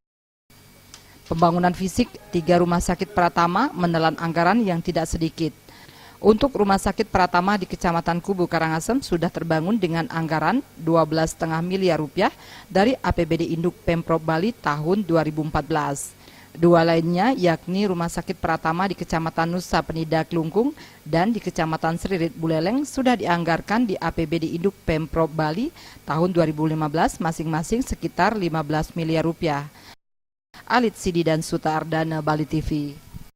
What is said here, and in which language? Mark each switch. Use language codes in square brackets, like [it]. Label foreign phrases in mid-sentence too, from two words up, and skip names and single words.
[id] Pembangunan fisik 3 rumah sakit Pratama menelan anggaran yang tidak sedikit. Untuk Rumah Sakit Pratama di Kecamatan Kubu Karangasem sudah terbangun dengan anggaran 12,5 miliar rupiah dari APBD Induk Pemprov Bali tahun 2014. Dua lainnya yakni Rumah Sakit Pratama di Kecamatan Nusa Penida Klungkung dan di Kecamatan Seririt Buleleng sudah dianggarkan di APBD Induk Pemprov Bali tahun 2015 masing-masing sekitar 15 miliar rupiah. Alit Sidi dan Suta Ardana, Bali TV.